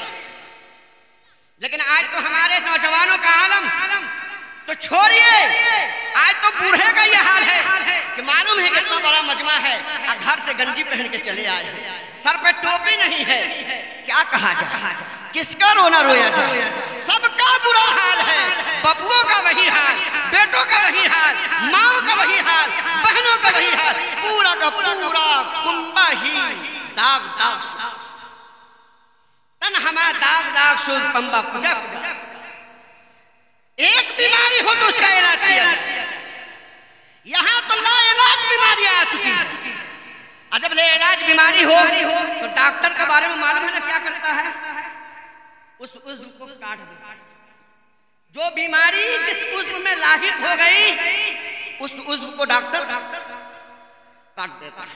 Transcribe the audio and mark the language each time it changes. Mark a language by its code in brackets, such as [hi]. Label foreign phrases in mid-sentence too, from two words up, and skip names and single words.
[ur] لیکن آج تو ہمارے نوجوانوں کا عالم تو چھوڑیے، آج تو بوڑھے کا یہ حال ہے کہ معلوم ہے کتنا بڑا مجمع ہے، گھر سے گنجی پہن کے چلے آئے ہیں، سر پہ ٹوپی نہیں ہے، کیا کہا جائے، کس کا رونا رویا جائے؟ سب کا برا حال ہے، ببوؤں کا وہی حال، بیٹوں کا وہی حال، ماں کا وہی حال، بہنوں کا وہی حال، پورا کا پورا کنبہ ہی [fa] داغ داغ شد، تن ہما داغ داغ شد پنبہ کجا کجا۔ [ur] ایک بیماری ہو تو اس کا علاج کیا جائے، یہاں تو لا علاج بیماریاں آ چکی ہیں، اور جب لا علاج بیماری ہو تو ڈاکٹر کے بارے میں معلوم ہے نا کیا کرتا ہے؟ اس عضو کو کاٹ دیتا ہے۔ جو بیماری جس عضو میں لاحق ہو گئی اس عضو کو ڈاکٹر کاٹ دیتا ہے۔